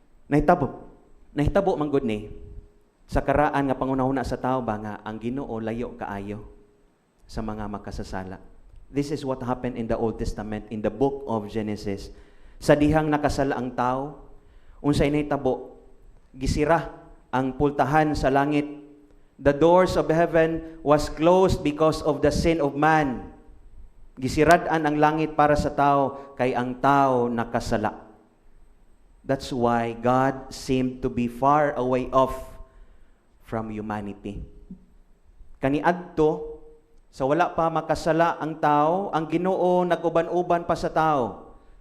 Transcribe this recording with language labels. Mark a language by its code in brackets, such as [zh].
[ceb] Nahitabo man gud ni sa karaan nga pangunahuna sa tao ba nga ang Ginoo layo kaayo sa mga makasasala. [en] This is what happened in the Old Testament, in the book of Genesis. [ceb] Sa dihang nakasala ang tao, unsay nahitabo, gisira ang pultahan sa langit. [en] The doors of heaven was closed because of the sin of man. [ceb] Gisirad-an ang langit para sa tao kay ang tao nakasala. [en] That's why God seemed to be far away off from humanity. [ceb] Kaniadto, sa wala pa makasala ang tao, ang Ginoo nag-uban-uban pa sa tao.